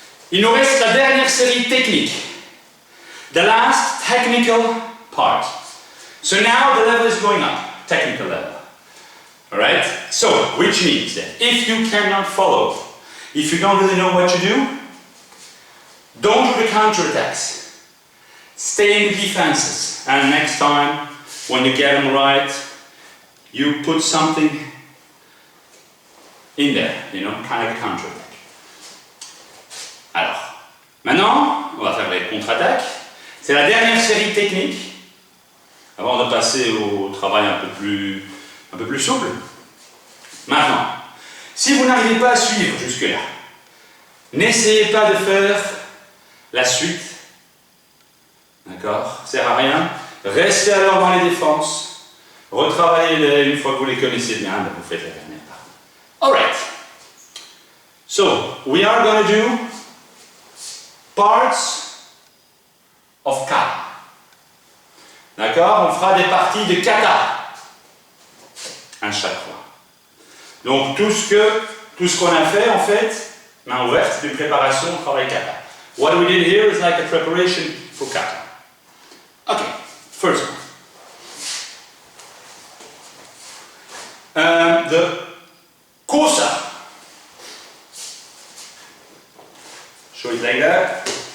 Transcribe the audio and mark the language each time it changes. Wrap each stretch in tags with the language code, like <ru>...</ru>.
<fr>Il nous reste la dernière série technique.</fr> <en>The last technical part. So now the level is going up. Technical level. Alright? So, which means that if you cannot follow, if you don't really know what to do, don't do the counterattacks. Stay in the defenses. And next time, when you get them right, you put something in there, you know, kind of a counterattack.</en> <fr>Alors, maintenant, on va faire les contre-attaques. C'est la dernière série technique, avant de passer au travail un peu plus souple. Maintenant, si vous n'arrivez pas à suivre jusque-là, n'essayez pas de faire la suite. D'accord? Ça sert à rien. Restez alors dans les défenses. Retravaillez-les une fois que vous les connaissez bien, ben vous faites la dernière partie.</fr> <en>Alright. So, we are going to do parts of kata.</en> <fr>D'accord? On fera des parties de kata à chaque fois. Donc tout ce qu'on a fait en fait, main ouverte, c'est une préparation au travail kata.</fr> <en>What we did here is like a preparation for kata. Okay, first one. The kosa. Show it like that.</en>